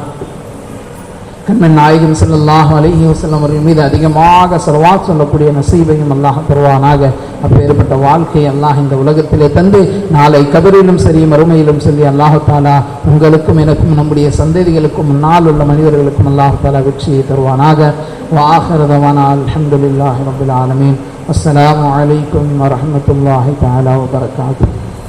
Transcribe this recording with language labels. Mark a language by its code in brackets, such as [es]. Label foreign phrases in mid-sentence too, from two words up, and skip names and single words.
[ta] கண்மன் நாயகம் [ar] صلى الله عليه وسلم [ta] அவர்கள் மீது அதிகமாக ஸலவாத் சொல்லக்கூடிய நசீபையும் அல்லாஹ் தருவானாக. அப்பேற்பட்ட வாழ்க்கை அல்லாஹ் இந்த உலகத்திலே தந்து நாளை கபரிலும் சரி மறுமையிலும் சரி அல்லாஹ் தஆலா உங்களுக்கும் எனக்கும் நம்முடைய சந்ததிகளுக்கும் முன்னால் உள்ள மனிதர்களுக்கும் அல்லாஹ் தஆலா வெற்றியை தருவானாக. [ar] وآخر دعوانا الحمد لله رب العالمين. السلام عليكم ورحمة الله تعالى وبركاته.